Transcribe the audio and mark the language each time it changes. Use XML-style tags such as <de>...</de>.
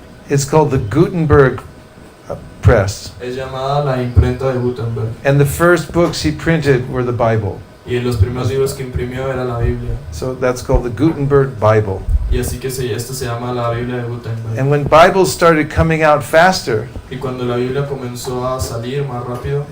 <en>It's called the Gutenberg press.</en> <es>Es llamada la imprenta de Gutenberg.</es> <en>And the first books he printed were the Bible.</en> <es>Y los primeros libros que imprimió era la Biblia.</es> <en>So that's called the Gutenberg Bible.</en> <es>Y así que esta se llama la Biblia de Gutenberg.</es> <en>And when Bibles started coming out faster,</en> <es>Y cuando la Biblia comenzó a salir más rápido,</es>